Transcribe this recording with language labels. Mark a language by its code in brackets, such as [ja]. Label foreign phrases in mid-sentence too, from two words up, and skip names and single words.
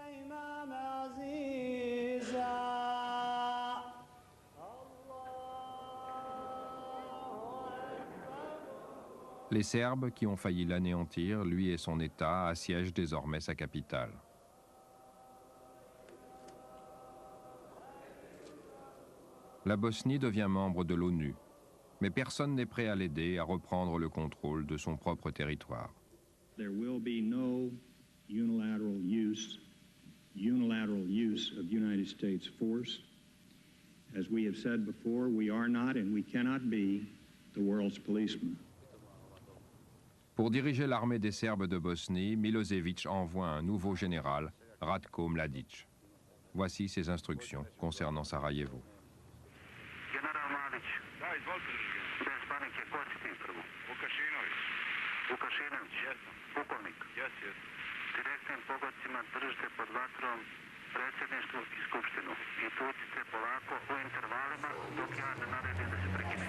[fr] Les Serbes, qui ont failli l'anéantir, lui et son État, assiègent désormais sa capitale. La Bosnie devient membre de l'ONU, mais personne n'est prêt à l'aider à reprendre le contrôle de son propre territoire. [en] There will be no unilateral use of United States force. As we have said before, we are not and we cannot be the world's policeman. [fr] Pour diriger l'armée des Serbes de Bosnie, Milosevic envoie un nouveau général, Ratko Mladic. Voici ses instructions concernant Sarajevo. [bs] General Mladic, bez panike, ko će ti prvo? Vukašinović. Vukašinović, pukovnik. Direktnim pogodcima držite pod vatrom predsjedništvo i skupštinu. I tucite polako u intervalima dok ja ne naredim da se prekine.